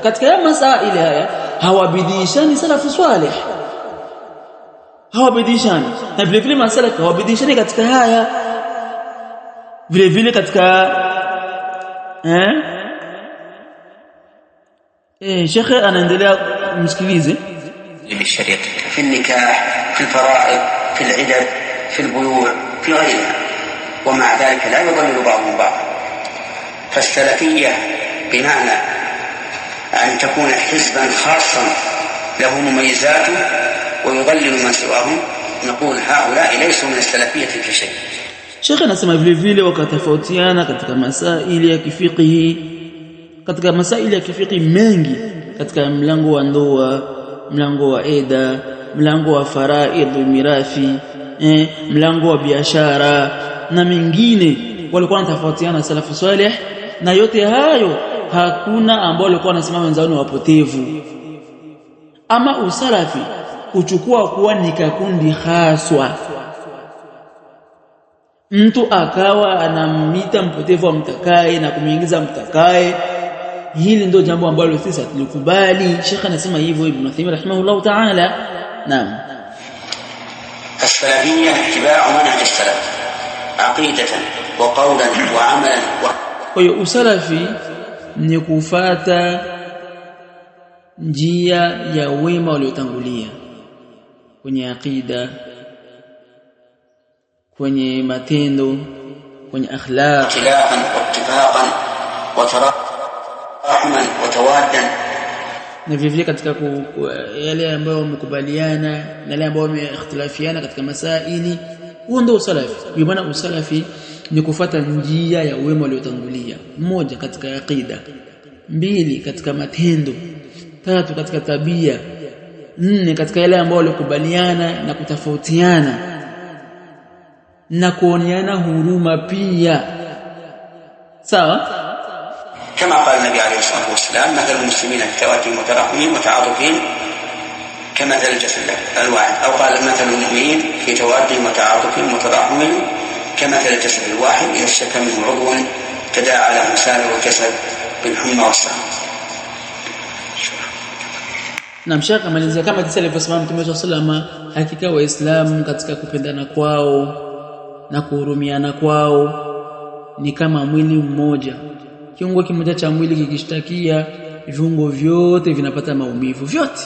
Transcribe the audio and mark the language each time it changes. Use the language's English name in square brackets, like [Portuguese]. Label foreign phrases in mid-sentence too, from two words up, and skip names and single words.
[Swahili] Katika haya masaili haya hawabidishani [Arabic] السلف الصالح, [Swahili] hawabidishani, na vile vile masala hawabidishani katika haya vile vile katika Sheikh anaendelea, msikilize. [Arabic] بالشريعة في النكاح، في الفرائض، في العدد، في البيوع، في غيرها، ومع ذلك لا يضلل بعضهم بعضا. فالسلفية بمعنى أن تكون حزبا خاصا له مميزاته ويضلل من سواهم، نقول هؤلاء ليسوا من السلفية في شيء. [Swahili] Sheikh anasema vile vile wakatofautiana katika masaili ya kifiqhi, katika masaili ya kifiqhi mengi, katika mlango wa ndoa, mlango wa eda, mlango wa faraidh mirathi, mlango wa biashara na mengine. Walikuwa wanatofautiana [Arabic] السلف الصالح, [Swahili] na yote hayo hakuna ambao walikuwa wanasimama wenzao wapotevu. Ama usalafi kuchukua kuwa ni kakundi haswa, mtu akawa anamita mpotevu wa mtakaye na kumuingiza mtakaye, hili ndio jambo ambalo sisi hatulikubali. Sheikh anasema hivyo Ibn Uthaymeen [Arabic] رحمه الله تعالى. [Swahili] Naam, [Arabic] السلفية اتباع منهج السلف عقيدة وقولا وعملا. [Swahili] kwa hiyo usalafi ni kufuata njia ya wema waliotangulia kwenye aqida, kwenye matendo, kwenye akhlaq, [Arabic] اختلافا واتفاقا وتراحما وتوادا. [Swahili] na vile vile katika yale ambayo wamekubaliana na yale ambayo wameikhtilafiana katika masaili. Huo ndio usalafi. Kwa maana usalafi ni kufuata njia ya wema waliotangulia, moja katika aqida, mbili katika matendo, tatu katika tabia, nne katika yale ambayo walikubaliana na kutofautiana na kuoneana huruma pia. Sawa? [Arabic] كما قال النبي عليه الصلاة والسلام: مثل المسلمين في توادهم وتراحمهم وتعاطفهم كمثل الجسد الواحد. أو قال: مثل المؤمنين في توادهم وتعاطفهم وتراحمهم كمثل الجسد الواحد إذا اشتكى منه عضو تداعى له سائر الجسد بالحمى والسهر. [Swahili] Na mshaka malizia kama kisa alivyosema Mtume [Arabic] صلى الله عليه وسلم, [Swahili] hakika waislamu katika kupendana kwao na kuhurumiana kwao ni kama mwili mmoja. Kiungo kimoja cha mwili kikishtakia, viungo vyote vinapata maumivu vyote.